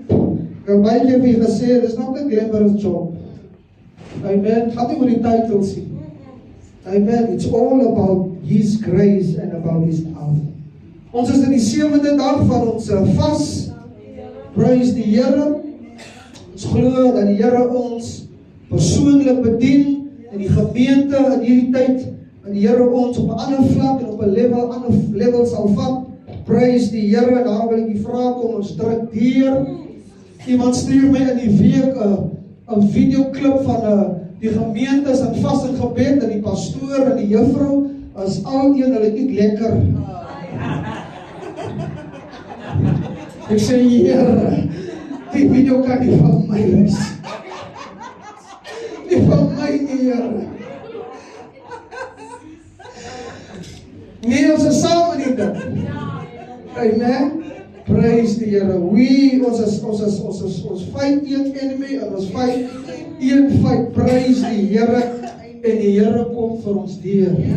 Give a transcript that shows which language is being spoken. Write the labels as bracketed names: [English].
[Afrikaans] Ek het baie keer vir julle gesê, dis [English] not a glamorous job. [Afrikaans] Amen. Gaat nie oor die titles nie. Amen. [English] It's all about His grace and about His love. [Afrikaans] Ons is in die 7de dag van ons vas. Praise die Here. Ons glo dat die Here ons persoonlik bedien in die gemeente in hierdie tyd, en die Here ons op 'n ander vlak en op 'n ander level sal vat. Praise die Here. Daar wil ek die vraag kom ons druk deur. Iemand stuur my in die week 'n videoklip van die gemeentes en vas en gebed en die pastoor en die juffrou as al een hulle eet lekker. Ek sê Here, die video kan nie van my wees. Nie van my nie, Here. Nee, ons is saam in die ding. Amen. Praise die Here. Ons fight een enemy en ons fight een fight. Praise die Here. En die Here kom vir ons deur.